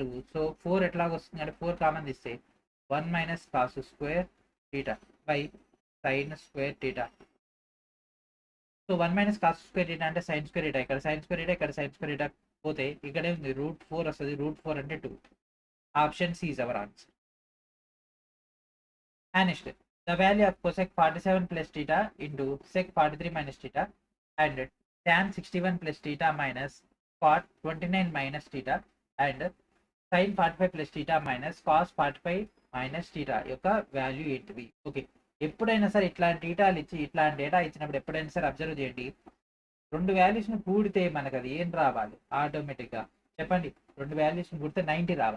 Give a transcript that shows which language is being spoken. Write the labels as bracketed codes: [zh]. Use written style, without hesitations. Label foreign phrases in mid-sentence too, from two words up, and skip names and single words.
[te] సో 4 ఎట్లాగ వస్తుంది అంటే 4 కామన్ తీస్తే 1 - [en] cos square theta by sin square theta. [te] సో 1 - [en] cos square theta [te] అంటే [en] sin square theta, [te] ఇక్కడ [en] sin square theta [te] ఇక్కడ [en] sin square theta [te] పోతే ఇక్కడే ఉంది √4 వస్తుంది. √4 అంటే 2. [en] option C is our answer. and next the value of cosec 47 + theta into sec 43 - theta and tan 61 + theta minus cot 29 - theta and sin 45 + theta minus cos 45 - theta యొక్క వాల్యూ ఏంటివి? [te] ఓకే, ఎప్పుడైనా సరే ఇట్లాంటి డేటాలు ఇచ్చి ఇట్లాంటి డేటా ఇచ్చినప్పుడు ఎప్పుడైనా సరే అబ్జర్వ్ చేయండి. 2 వాల్యూస్ని కూడితే మనకు అది ఏం రావాలి? ఆటోమేటిక్గా చెప్పండి. 2 వాల్యూస్ని కూడితే 90 రావాలి.